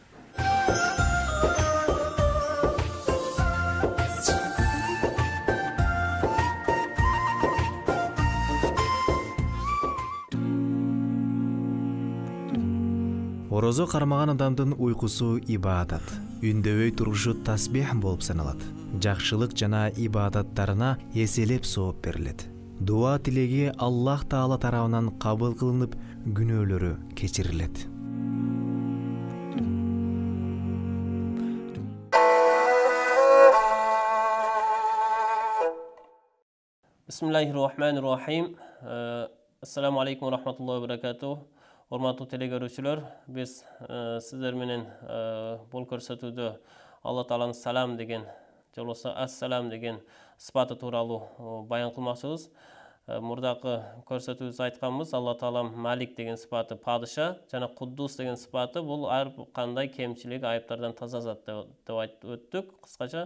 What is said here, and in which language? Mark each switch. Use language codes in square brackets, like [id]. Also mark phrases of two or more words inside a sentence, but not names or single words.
[ky] Орозо кармаган адамдын уйкусу ибадат, үндөбөй турушу тасбих болуп саналат. Жакшылык жана ибадаттарына эселеп сооп берилет. Дуа тилеги Аллах Таала тарабынан кабыл кылынып, күнөөлөрү кечирилет. [ar] بسم الله الرحمن الرحيم. السلام عليكم ورحمة الله وبركاته. [ky] Урматтуу телегөрүүчүлөр, биз сиздер менен бул көрсөтүүдө Алла Тааланын салам деген, же болбосо ассалам деген сыпаты тууралуу баян кылмакчыбыз. Мурдакы көрсөтүүбүздө айтканбыз, Алла Таалам Малик деген сыпаты падыша жана Куддус деген сыпаты бул ар кандай кемчилик, айыптардан таза зат деп айтып өттүк кыскача.